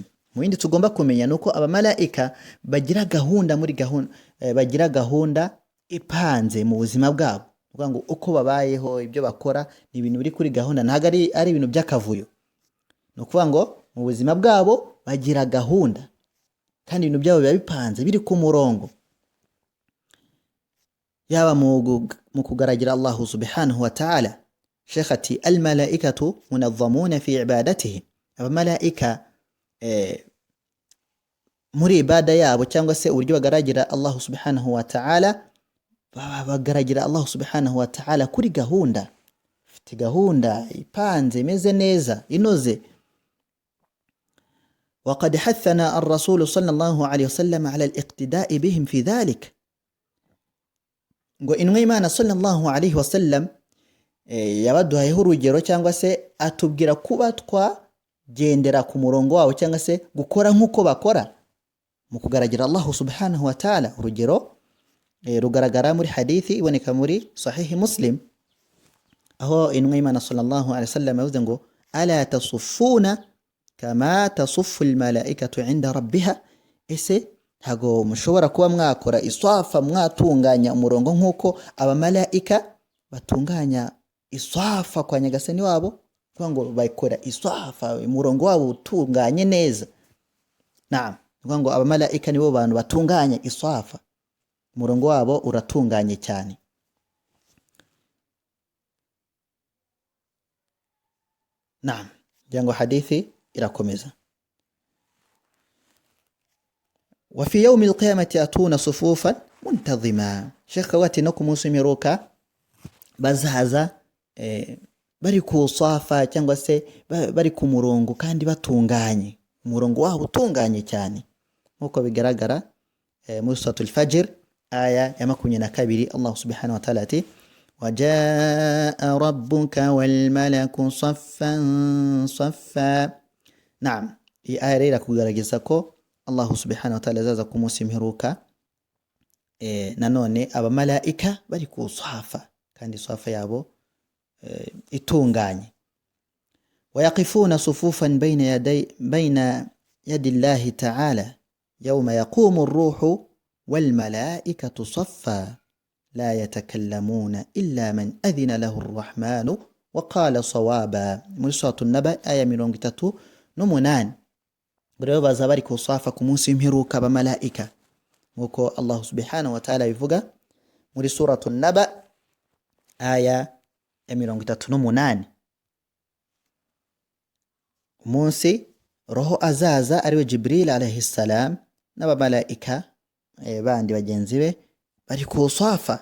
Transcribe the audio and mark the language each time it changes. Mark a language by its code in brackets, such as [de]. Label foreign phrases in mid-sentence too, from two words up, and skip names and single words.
[rw] Mu bindi tugomba kumenya nuko abamarayika bagira gahunda ipanze mu buzima bwabo. Kuvuga ngo uko babayeho, ibyo bakora ni ibintu biri kuri gahunda, ntago ari ibintu by'akavuyo. No kuvuga ngo mu buzima bwabo bagira gahunda kandi ibintu byabo biba bipanze biri ku murongo. Yaba mu kugaragira Allah [ar] سبحانه وتعالى. Sheikhati الملائكة منظمون في عباداتهم. [rw] Abamarayika muri ibada yabo cyangwa se uburyo bagaragira Allah [ar] سبحانه وتعالى, [rw] bagaragira Allah [ar] سبحانه وتعالى [rw] kuri gahunda, ifite gahunda ipanze imeze neza inoze. [ar] وقد حثنا الرسول صلى الله عليه وسلم على الاقتداء بهم في ذلك. [rw] ngo inwe Imana [ar] صلى الله عليه وسلم [rw] yabaduhayeho urugero cyangwa se atubwira kuba twagendera ku murongo wabo cyangwa se gukora nk'uko bakora mu kugaragira Allah [ar] سبحانه وتعالى. [rw] Urugero rugaragara muri hadithi iboneka muri sahihi Muslim, aho inwe Imana [ar] صلى الله عليه وسلم [rw] yavuze ngo [ar] ألا تصفون كما تصف الملائكة عند ربها. [rw] Ese ntago mushobora kuba mwakora iswafa, mwatunganya umurongo nk'uko abamarayika batunganya iswafa kwa nyagasani wabo? Kuvuga ngo bakora iswafa, umurongo wabo utunganye neza. Naam, kuvuga ngo abamarayika nibo bantu batunganya iswafa, umurongo wabo uratunganye cyane. Naam, jango hadithi irakomeza. [ar] وفي يوم القيامة يأتون صفوفا منتظما. [rw] Sheikh wati no kumunsi miruka bazaza bari ku safa cyangwa se bari ku murongo kandi batunganye, umurongo wabo utunganye cyane nkuko bigaragara muri suratul Fajr aya ya 22. [ar] الله سبحانه وتعالى ati وجاء ربك والملك صفا صفا. [rw] Naam, iyi aya rero kugaragaza ko Allah [ar] سبحانه وتعالى [rw] azaza ku munsi mperuka nanone abamarayika bari ku safa kandi safa yabo itunganye. [ar] ويقفون صفوفا بين يدي الله تعالى يوم يقوم الروح والملائكة صفا لا يتكلمون إلا من أذن له الرحمن وقال صوابا. [rw] Muri suratul Naba aya 38. Rero baza bari ku safa ku munsi w'imperuka abamarayika nk'uko Allah [ar] سبحانه وتعالى [rw] bivuga muri suratu Naba aya ya 38. Umunsi roho azaza ariwe Jibril [ar] عليه السلام [rw] n'abamalayika bandi bagenzi be bari ku safa.